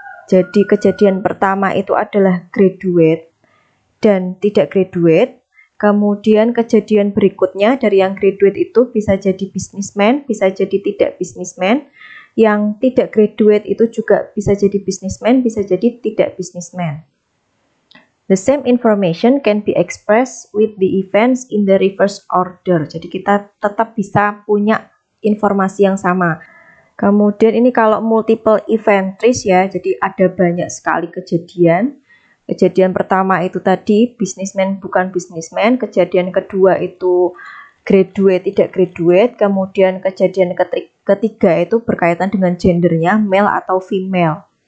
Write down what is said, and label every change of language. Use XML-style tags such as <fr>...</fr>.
<id>Jadi kejadian pertama itu adalah graduate dan tidak graduate, kemudian kejadian berikutnya dari yang graduate itu bisa jadi businessman, bisa jadi tidak businessman, yang tidak graduate itu juga bisa jadi businessman, bisa jadi tidak businessman.</id> <en>The same information can be expressed with the events in the reverse order.</en> <id>Jadi kita tetap bisa punya informasi yang sama. Kemudian ini kalau multiple event trees ya, jadi ada banyak sekali kejadian. Kejadian pertama itu tadi businessman bukan businessman, kejadian kedua itu graduate tidak graduate, kemudian kejadian ketiga itu berkaitan dengan gendernya, male atau female.</id>